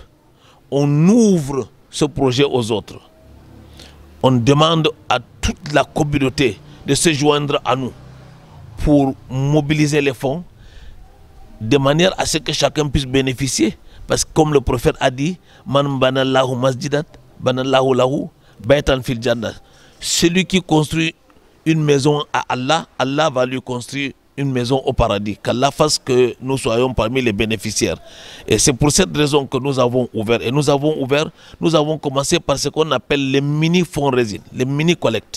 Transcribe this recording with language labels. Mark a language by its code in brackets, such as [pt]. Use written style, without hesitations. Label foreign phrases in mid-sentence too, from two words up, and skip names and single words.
[fr] On ouvre ce projet aux autres. On demande à toute la communauté de se joindre à nous pour mobiliser les fonds de manière à ce que chacun puisse bénéficier. Parce que comme le prophète a dit, [ar] من بنى لله مسجدا بنى الله له بيتا في الجنة. [fr] Celui qui construit une maison à Allah, Allah va lui construire une maison au paradis. Qu'Allah fasse que nous soyons parmi les bénéficiaires. Et c'est pour cette raison que nous avons ouvert. Et nous avons commencé par ce qu'on appelle les mini-fonds résine, les mini-collectes.